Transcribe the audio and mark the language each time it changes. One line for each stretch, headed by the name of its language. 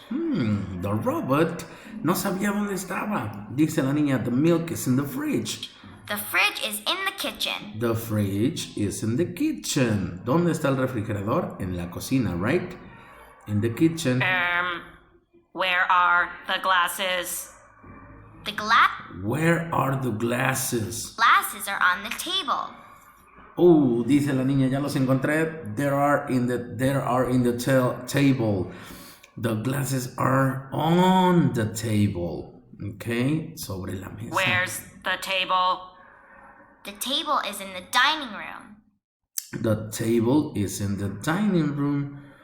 English: The robot
Spanish: no sabía dónde estaba. Dice la niña,
English: the milk is in the fridge. The fridge is in the kitchen. The fridge is in the kitchen.
Spanish: ¿Dónde está el refrigerador? En la cocina,
English: right? In the kitchen. Where are the glasses? The Where are the glasses? glasses are on the table.
Spanish: Oh, dice la niña, ya los encontré.
English: There are in the table. The glasses are on the table.
Spanish: Okay, sobre la mesa.
English: Where's the table? The table is in the dining room. The table is in the dining room.